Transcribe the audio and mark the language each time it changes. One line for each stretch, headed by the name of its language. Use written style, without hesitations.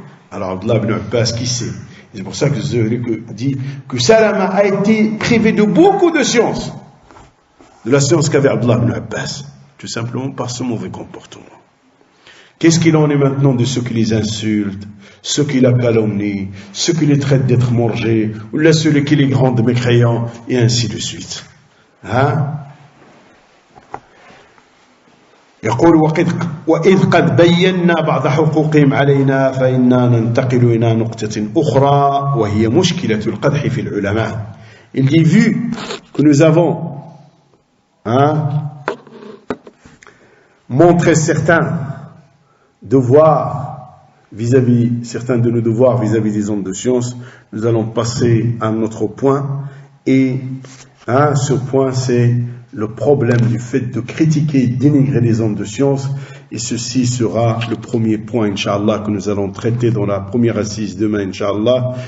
French: Alors Abdullah ibn Abbas, qui sait? C'est pour ça que Zuhri dit que Salama a été privé de beaucoup de sciences, de la science qu'avait Abdullah ibn Abbas, tout simplement par ce mauvais comportement. Qu'est-ce qu'il en est maintenant de ceux qui les insultent, ceux qui la calomnient, ceux qui les traitent d'être mangés, ou là ceux qui les rendent mécréants, et ainsi de suite.
Arabic: يقول وإذ قد بينا بعض حقوقهم علينا فإنا ننتقل إلى نقطة أخرى وهي مشكلة القدح في العلماء.
French: Il dit, vu que nous avons montré certains devoirs certains de nos devoirs vis-à-vis des hommes de science, nous allons passer à un autre point, et ce point c'est le problème du fait de critiquer et dénigrer les hommes de science, et ceci sera le premier point, Inch'Allah, que nous allons traiter dans la première assise demain, Inch'Allah.